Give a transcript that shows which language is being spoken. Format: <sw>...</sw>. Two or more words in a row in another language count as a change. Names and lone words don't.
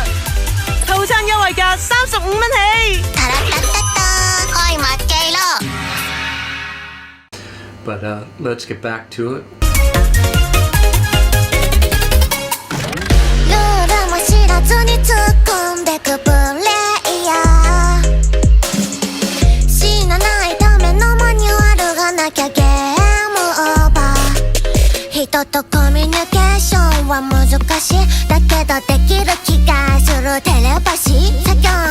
<yue>套餐優惠價35蚊起。開麥記咯。</yue> <en>But let's get back to it.</en> <ja>ルールも知らずに突っ込んでくプレイヤー。死なないためのマニュアルがなきゃゲームオーバー。人とコミュニケーションは難しいだけどできる気がするテレパシー作業</ja>